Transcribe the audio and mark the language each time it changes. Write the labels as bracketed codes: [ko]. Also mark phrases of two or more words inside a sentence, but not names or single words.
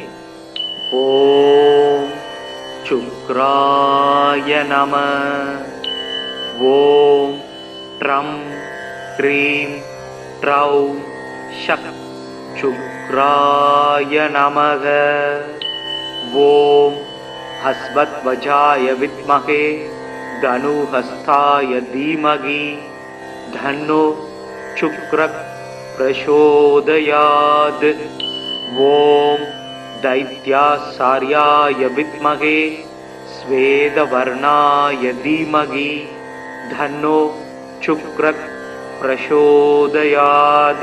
[sa] ओं शुक्राय नमः. ओं द्रं क्रीं द्रौं शः शुक्राय नमः. ओं अश्वध्वजाय विद्महे धनुहस्ताय धीमहि धन्नो शुक्रः प्रचोदयात्. ओम दैत्याचार्याय विद्महे श्वेतवर्णाय धीमहि धन्नो शुक्रः प्रचोदयात्.